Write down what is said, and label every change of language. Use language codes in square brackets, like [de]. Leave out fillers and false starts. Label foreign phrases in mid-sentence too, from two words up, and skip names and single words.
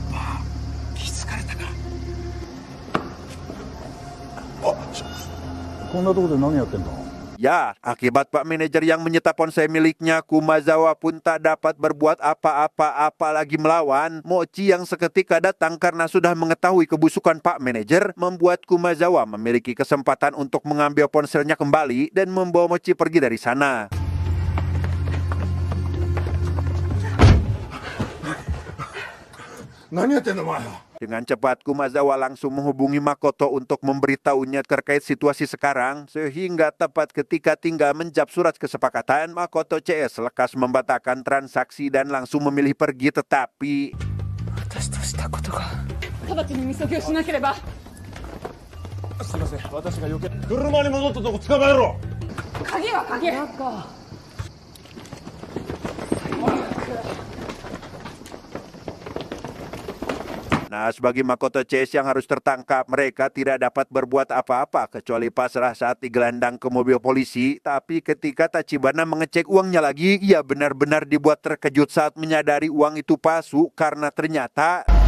[id] Ya, akibat Pak Manajer yang menyita ponsel miliknya, Kumazawa pun tak dapat berbuat apa-apa apalagi melawan. Mochi yang seketika datang karena sudah mengetahui kebusukan Pak Manajer membuat Kumazawa memiliki kesempatan untuk mengambil ponselnya kembali dan membawa Mochi pergi dari sana. [ja] 何やってんのお前。 [id] Dengan cepat, Kumazawa langsung menghubungi Makoto untuk memberitahunya terkait situasi sekarang, sehingga tepat ketika tinggal menjawab surat kesepakatan, Makoto CS lekas membatalkan transaksi dan langsung memilih pergi, tetapi [ja] 私としたことが直ちにみそぎをしなければ。すいません、私が余計車に戻ったとこ捕まえろ。鍵は鍵。 [id] Nah, sebagai Makoto CS yang harus tertangkap, mereka tidak dapat berbuat apa-apa kecuali pasrah saat digelandang ke mobil polisi. Tapi ketika Tachibana mengecek uangnya lagi, ia benar-benar dibuat terkejut saat menyadari uang itu palsu karena ternyata